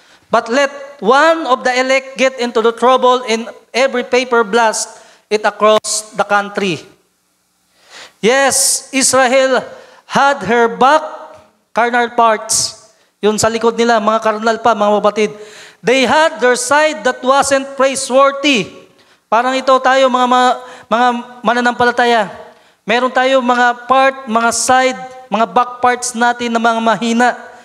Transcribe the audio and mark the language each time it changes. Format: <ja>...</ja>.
<en>But let one of the elect get into the trouble and every paper blast it across the country. Yes, Israel had her back carnal parts.</en> <tl>Yun sa likod nila, mga carnal pa, mga kapatid.</tl> <en>They had their side that wasn't praiseworthy.</en> <tl>Parang ito tayo, mga mananampalataya. Meron tayo mga part, mga side, mga back parts natin na mga mahina.</tl>